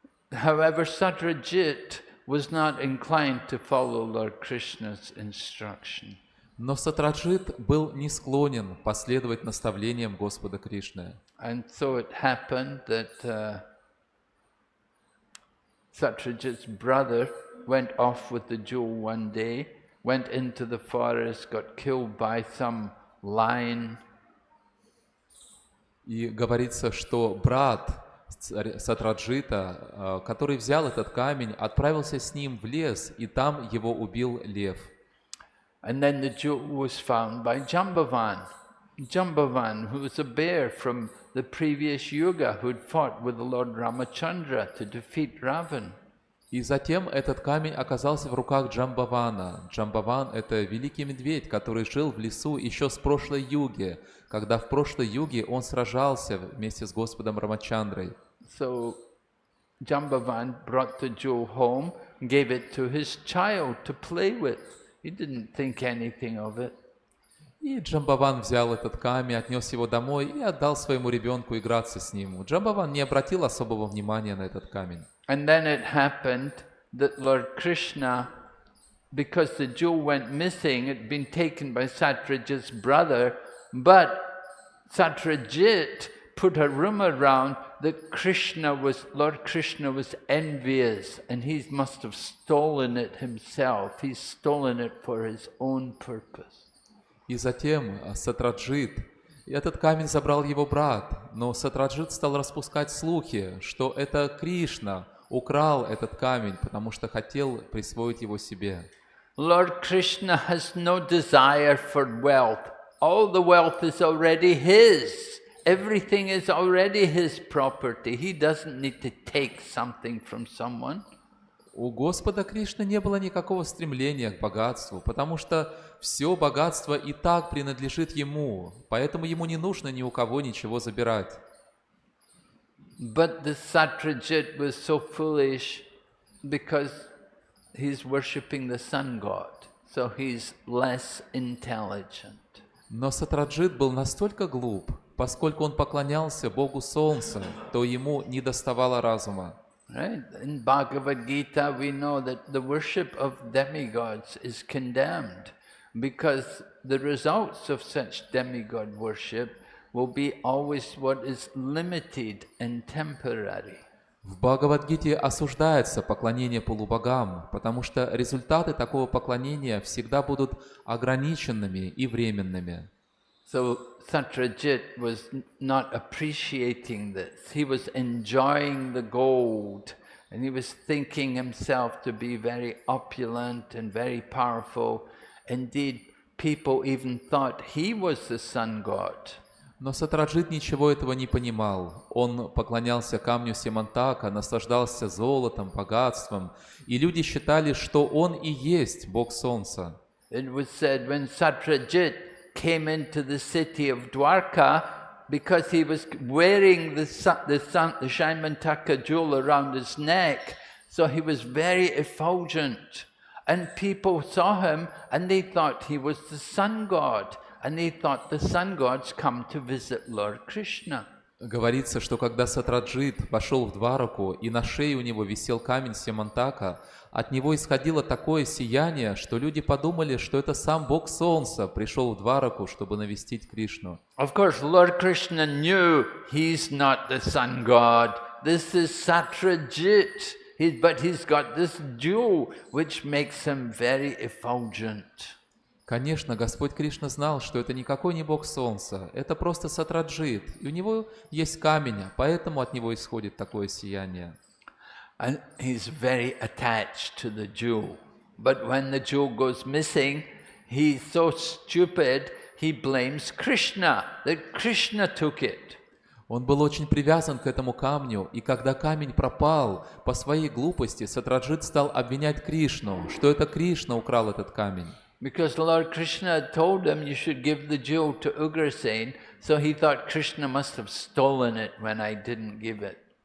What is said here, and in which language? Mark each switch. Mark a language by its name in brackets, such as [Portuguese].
[English] However, Satyajit was not inclined to follow Lord Krishna's instruction. [Russian] Но Сатраджит был не склонен последовать наставлениям Господа Кришны. [English] And so it happened that Satyajit's brother went off with the jewel one day, went into the forest, got killed by some lion. [Russian] И говорится, что брат Сатраджита, который взял этот камень, отправился с ним в лес, и там его убил лев. [English] And then the jewel was found by Jambavan, who was a bear from the previous yuga, who had fought with the Lord Ramachandra to defeat Ravan. [Russian] И затем этот камень оказался в руках Джамбавана. Джамбаван — это великий медведь, который жил в лесу еще с прошлой юги, когда в прошлой юге он сражался вместе с Господом Рамачандрой. [English] So Jambavan brought the jewel home, gave it to his child to play with. He didn't think anything of it. [Russian] И Джамбаван взял этот камень, отнес его домой и отдал своему ребенку играться с ним. Джамбаван не обратил особого внимания на этот камень. [English] And then it happened that Lord Krishna, because the jewel went missing, it had been taken by Satyajit's brother, but Satyajit put a rumor around that Lord Krishna was envious, and he must have stolen it himself. He's stolen it for his own purpose. [Russian] И затем Сатраджит, этот камень забрал его брат, но Сатраджит стал распускать слухи, что это Кришна украл этот камень, потому что хотел присвоить его себе. [English] Lord Krishna has no desire for wealth. All the wealth is already his. Everything is already his property. He doesn't need to take something from someone. [Russian] У Господа Кришны не было никакого стремления к богатству, потому что все богатство и так принадлежит ему, поэтому ему не нужно ни у кого ничего забирать. [English] But the Satyajit was so foolish because he's worshipping the sun god, so he's less intelligent. [Russian] Но Сатраджит был настолько глуп, поскольку он поклонялся Богу Солнца, то ему не доставало разума. [English] Right? In Bhagavad Gita we know that the worship of demigods is condemned because the results of such demigod worship will be always what is limited and temporary. [Russian] В Бхагавадгите осуждается поклонение полубогам, потому что результаты такого поклонения всегда будут ограниченными и временными. [English] So Satyajit was not appreciating this. He was enjoying the gold, and he was thinking himself to be very opulent and very powerful. Indeed, people even thought he was the sun god. [Russian] Но Сатраджит ничего этого не понимал. Он поклонялся камню Семантака, наслаждался золотом, богатством, и люди считали, что он и есть Бог Солнца. [English] It was said when Satyajit came into the city of Dwarka, because he was wearing the Shaimantaka jewel around his neck, so he was very effulgent. And people saw him and they thought he was the sun god. And they thought the sun gods come to visit Lord Krishna. [Russian] Говорится, что когда Сатраджит вошел в Двараку, и на шее у него висел камень Семантака, от него исходило такое сияние, что люди подумали, что это сам Бог Солнца пришел в Двараку, чтобы навестить Кришну. [English] Of course, Lord Krishna knew he's not the sun god. This is Satrajit. But he's got this jewel which makes him very effulgent. [Russian] Конечно, Господь Кришна знал, что это никакой не Бог Солнца, это просто Сатраджит, и у него есть камень, поэтому от него исходит такое сияние. [English] And he's very attached to the jewel. But when the jewel goes missing, he's so stupid, he blames Krishna, that Krishna took it. [Russian] Он был очень привязан к этому камню, и когда камень пропал, по своей глупости Сатраджит стал обвинять Кришну, что это Кришна украл этот камень. [English] Because Lord Krishna had told him you should give the jewel to Ugrasen, so he thought Krishna must have stolen it when I didn't give it.